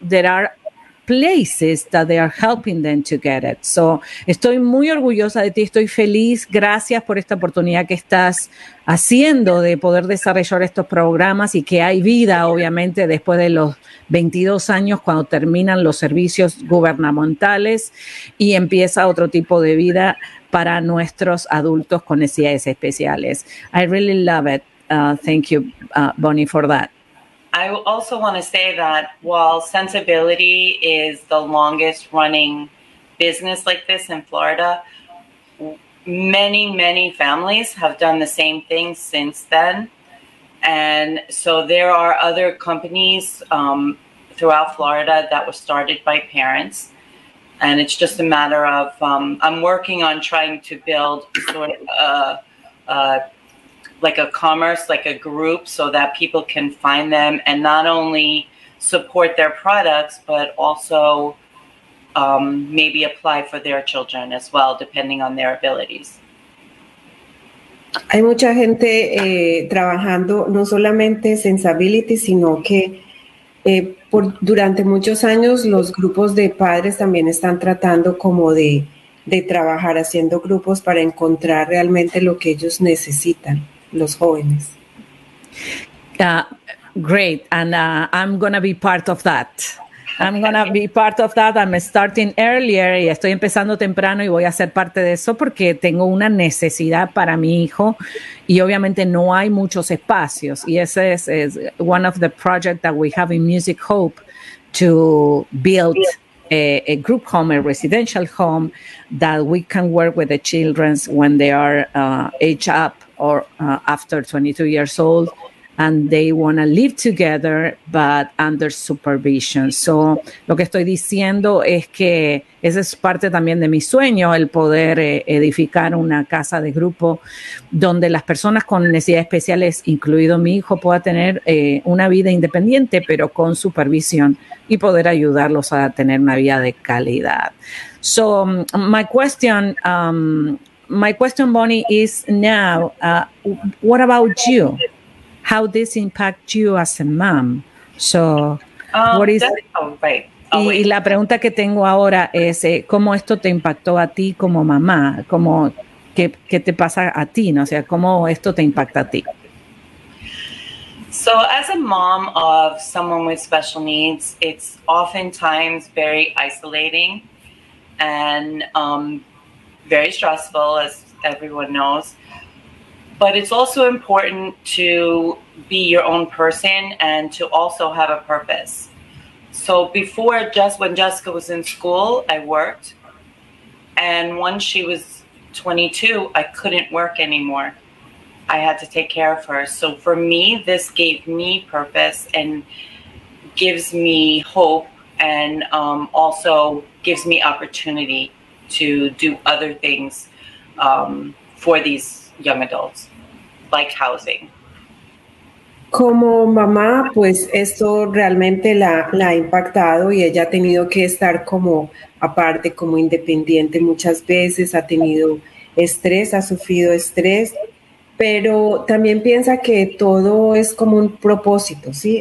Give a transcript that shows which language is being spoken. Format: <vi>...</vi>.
<en>There are places that they are helping them to get it.</en> <es>So, estoy muy orgullosa de ti, estoy feliz, gracias por esta oportunidad que estás haciendo de poder desarrollar estos programas y que hay vida, obviamente, después de los 22 años cuando terminan los servicios gubernamentales y empieza otro tipo de vida para nuestros adultos con necesidades especiales.</es> <en>I really love it. Thank you, Bonnie, for that. I also want to say that while Sensibility is the longest running business like this in Florida, many, many families have done the same thing since then. And so there are other companies throughout Florida that were started by parents. And it's just a matter of, I'm working on trying to build sort of like a commerce, like a group, so that people can find them and not only support their products, but also maybe apply for their children as well, depending on their abilities.</en> <es>Hay mucha gente trabajando, no solamente Sensibility, sino que durante muchos años los grupos de padres también están tratando como de trabajar haciendo grupos para encontrar realmente lo que ellos necesitan. Los jóvenes.</es> <en>Great. And I'm going to be part of that. I'm going to be part of that. I'm starting earlier.</en> <es>Y estoy empezando temprano y voy a ser parte de eso porque tengo una necesidad para mi hijo. Y obviamente no hay muchos espacios. Y ese es</es> <en>one of the projects that we have in Music Hope to build a group home, a residential home that we can work with the children when they are age up. Or after 22 years old, and they want to live together, but under supervision.</en> <es>So, lo que estoy diciendo es que esa es parte también de mi sueño, el poder edificar una casa de grupo donde las personas con necesidades especiales, incluido mi hijo, pueda tener una vida independiente, pero con supervisión y poder ayudarlos a tener una vida de calidad.</es> <en>So, my question, Bonnie, is now, what about you? How this impact you as a mom? So, what is...</en> <es>Y la pregunta que tengo ahora es, ¿cómo esto te impactó a ti como mamá? ¿Cómo, qué te pasa a ti? ¿No? O sea, ¿cómo esto te impacta a ti?</es> <en>So, as a mom of someone with special needs, it's oftentimes very isolating and... very stressful, as everyone knows. But it's also important to be your own person and to also have a purpose. So before, just when Jessica was in school, I worked. And once she was 22, I couldn't work anymore. I had to take care of her. So for me, this gave me purpose and gives me hope and also gives me opportunity to do other things for these young adults, like housing.</en> <es>Como mamá, pues esto realmente la ha impactado y ella ha tenido que estar como aparte, como independiente muchas veces, ha tenido estrés, ha sufrido estrés, pero también piensa que todo es como un propósito, ¿sí?</es>